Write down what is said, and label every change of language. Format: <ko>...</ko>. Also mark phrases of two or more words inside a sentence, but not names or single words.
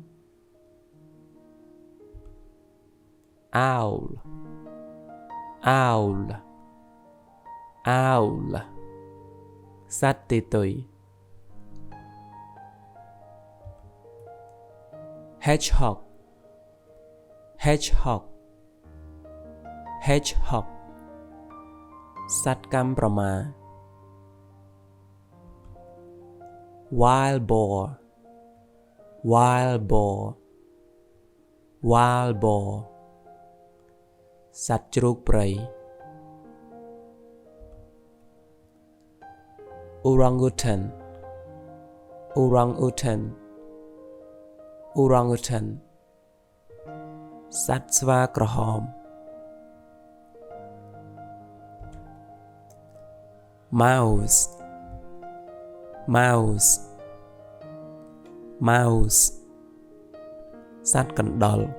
<en>owl owl owl</en> <km>សត្វទីទុយ</km> <en>hedgehog hedgehog hedgehog</en> <km>សត្វកាំប្រមា</km> <en>wild boar wild boar wild boar</en> <km>សត្វជ្រូកព្រៃ</km> <en>orangutan orangutan orangutan</en> <km>សត្វស្វាក្រហម</km> <en>mouse mouse mouse</en> <km>សត្វកណ្ដុរ</km>